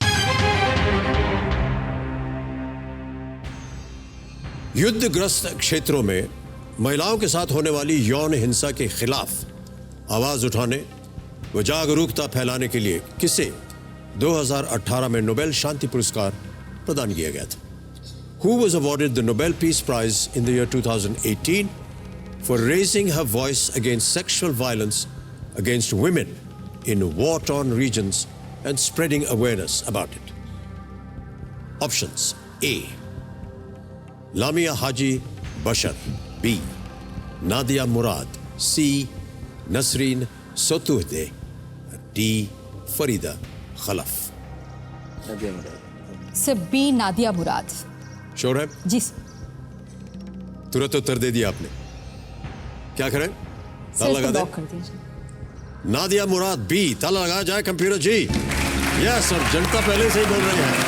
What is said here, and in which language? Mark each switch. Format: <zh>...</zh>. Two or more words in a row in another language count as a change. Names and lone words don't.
<hi>युद्धग्रस्त क्षेत्रों में महिलाओं के साथ होने वाली यौन हिंसा के खिलाफ आवाज उठाने व जागरूकता फैलाने के लिए किसे 2018 में नोबेल शांति पुरस्कार प्रदान किया गया था?</hi> <en>Who was awarded the Nobel Peace Prize in the year 2018 for raising her voice against sexual violence against women in war-torn regions and spreading awareness about it? Options: A. Lamia Haji Bashar. B. Nadia Murad. C. Nasreen Sotoudeh. D. Farida Khalaf.</en> <hi>सर बी, नादिया मुराद। श्योर है? जी तुरंत उत्तर दे दिया आपने। क्या करें? ताला लगा दे। कर दीजिए। नादिया मुराद बी, ताला लगाया जाए कंप्यूटर जी।</hi> <en>yes sir,</en> <hi>जनता पहले से ही बोल रही है।</hi>